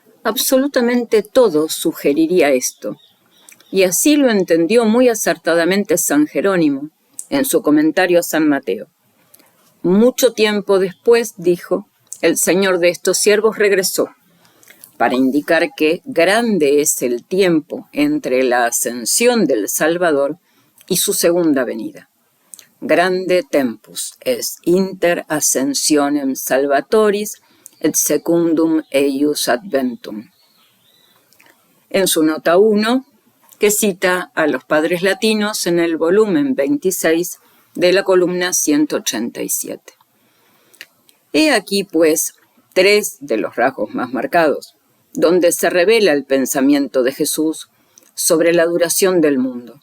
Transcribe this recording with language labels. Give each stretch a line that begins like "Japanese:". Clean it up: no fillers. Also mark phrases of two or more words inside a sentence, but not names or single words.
Spanish: Absolutamente todo sugeriría esto, y así lo entendió muy acertadamente San Jerónimo en su comentario a San Mateo. Mucho tiempo después, dijo, el Señor de estos siervos regresó, para indicar que grande es el tiempo entre la ascensión del Salvador y su segunda venida.
Latin: Grande tempus est inter ascensionem salvatoris et secundum eius adventum.
Spanish: En su nota 1, que cita a los padres latinos en el volumen 26 de la columna 187. He aquí, pues, tres de los rasgos más marcados, donde se revela el pensamiento de Jesús sobre la duración del mundo.